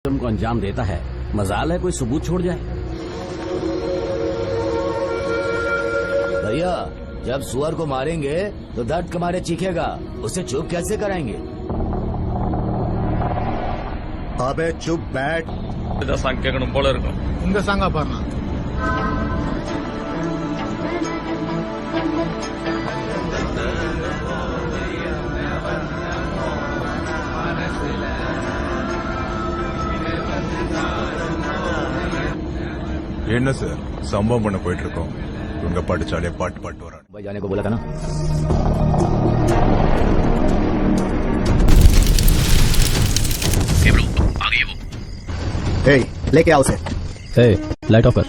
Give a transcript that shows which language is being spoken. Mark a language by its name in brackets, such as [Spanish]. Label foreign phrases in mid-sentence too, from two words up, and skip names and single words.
[Hindi] को अंजाम देता है, मजाल है कोई सबूत छोड़ जाए। भैया जब सुअर को मारेंगे तो दर्द के मारे चीखेगा, उसे चुप कैसे कराएंगे? अबे चुप बैठ. [Tamil] இதை கேட்கணும் போல இருக்கும். இந்த சாங்கா பாருங்க. என்ன சார் சம்பவம் பண்ண போயிட்டு இருக்கோம். உங்க படிச்சாலே பாட்டு பாட்டு வர [Hindi] भाई जाने को बोला था ना. ए, लेके आओ उसे. [English] light off [Hindi] कर।